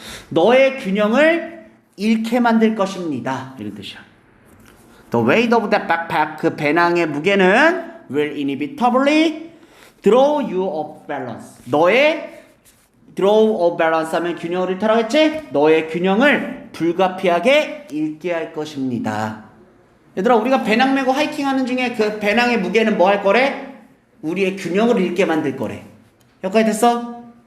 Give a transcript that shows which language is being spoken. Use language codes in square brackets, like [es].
[ko] 너의 균형을 잃게 만들 것입니다. 이런 뜻이야. [en] The weight of that backpack, [ko] 그 배낭의 무게는 [en] will inevitably throw you off balance. [ko] 너의 throw off balance 하면 균형을 잃다라고 했지? 너의 균형을 불가피하게 잃게 할 것입니다. 얘들아 우리가 배낭 메고 하이킹하는 중에 그 배낭의 무게는 뭐 할 거래? 우리의 균형을 잃게 만들 거래. 여기까지 됐어?